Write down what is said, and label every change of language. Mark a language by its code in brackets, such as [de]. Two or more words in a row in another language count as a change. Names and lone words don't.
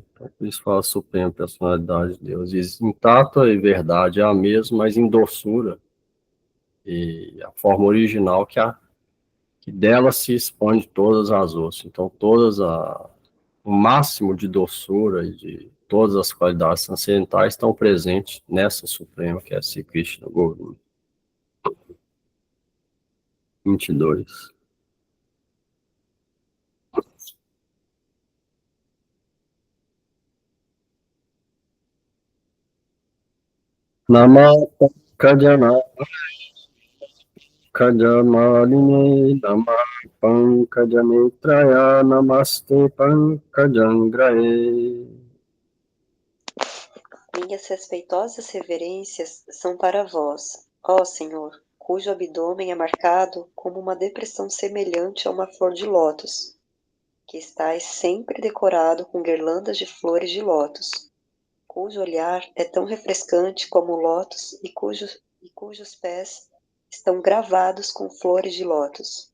[pt] Então, por isso fala suprema personalidade de Deus. Diz, em tato e verdade é a mesma, mas em doçura e a forma original que dela se expande todas as outras. Então, o máximo de doçura e de todas as qualidades transcendentais estão presentes nessa suprema, que é Sri Krishna Govinda. 22. [sa] Namah Kajana Kajamaline Namah Pankajamitraya Namaste Pankajangrae. [pt] Minhas respeitosas reverências são para vós, ó Senhor, cujo abdômen é marcado como uma depressão semelhante a uma flor de lótus, que estais sempre decorado com guirlandas de flores de lótus, cujo olhar é tão refrescante como o lótus e cujos pés estão gravados com flores de lótus.